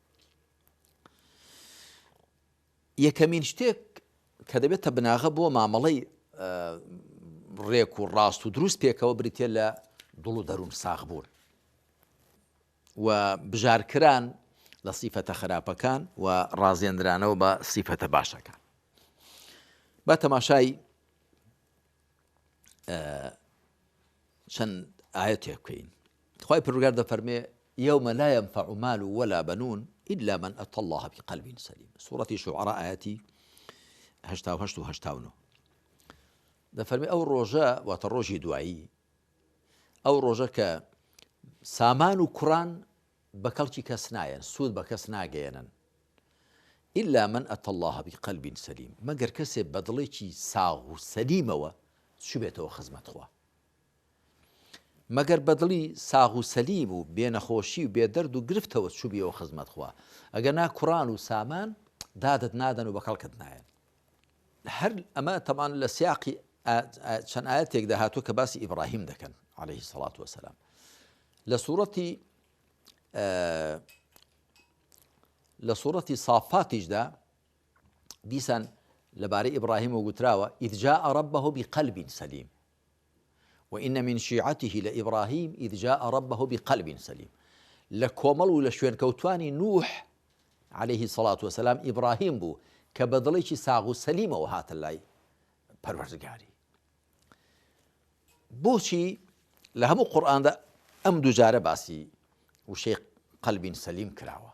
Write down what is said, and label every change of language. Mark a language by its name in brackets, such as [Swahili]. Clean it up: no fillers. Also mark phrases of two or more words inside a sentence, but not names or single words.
[Central Kurdish] یەکەمین شتێک کە دەبێتە بناغە بۆ مامەڵەی ڕێک و ڕاست و دروست پێکەوە بریتێ لە دڵ و دەروون ساغ بوون و بژارکران لە سیفەتە خراپەکان و ڕازێنرانەوە بە سیفەتە باشەکان. با تەماشای چەند ئایەتێک بکەین. خوای پروردگار دەفەرمێ [Arabic] یەومە لا ينفع مال ولا بنون إلا من أتى الله بقلب سليم. سورة شعراء آياتي [Central Kurdish] 88 و 89 دەفەرمێ ئەو ڕۆژە واتە ڕۆژی دوایی، ئەو ڕۆژە کە سامان و کوڕان بە کەڵکی کەس نایەن، سوود بە کەس ناگەێنن، [Arabic] إلا من أتى الله بقلب سليم، [Central Kurdish] مەگەر کەسێ بە دڵێکی ساغ و سەلیمەوە چوبێتەوە خزمەت خوا. مەگەر بە دڵی ساغ و سەلیم و بێنەخۆشی و بێدەرد و گرفتەوە چوبیەوە خزمەت خوا، ئەگەر نا کوڕان و سامان دادت نادەن و بە کەڵکت نایەن. هەر ئەمە تەمان لە سیاقی چەند ئاەتێکدا هاتووە کە باسی ئیبراهیم دەکەن [Arabic] عەلەیهی سەڵات وەسەلام. [Central Kurdish] لە سوورەتی سافاتیشدا دیسان لەبارەی ئیبراهیم و گوتراوە [Arabic] إذ جاء ربه بقلب سليم وإن من شيعته لإبراهيم إذ جاء ربه بقلب سليم. [Central Kurdish] لە کۆمەڵ و لە شوێن کەوتوانی نوح [Arabic] عەلەیهی سەڵات وەسەلام [Central Kurdish] ئیبراهیم بوو کە بە دڵێکی ساغ و سەلیمەوە هاتە لای پەروەردگاری. بۆچی لە هەموو قورئاندا ئەم دووجارە باسی وشەی [Arabic] قەلبین سەلیم [Central Kurdish] کراوە؟